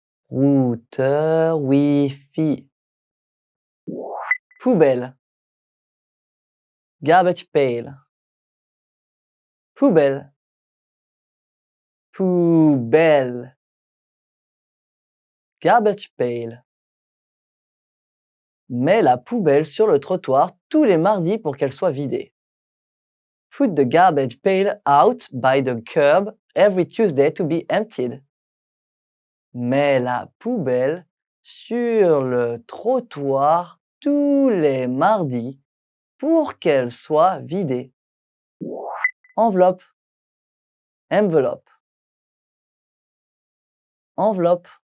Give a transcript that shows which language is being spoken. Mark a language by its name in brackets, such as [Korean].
[French] Routeur Wi-Fi. Poubelle. Garbage pail. Poubelle. Poubelle. [English] Garbage pail. [French] Mets la poubelle sur le trottoir tous les mardis pour qu'elle soit vidée. [English] Put the garbage pail out by the curb every Tuesday to be emptied. [French] Mets la poubelle sur le trottoir tous les mardis pour qu'elle soit vidée. Enveloppe. Enveloppe. Enveloppe.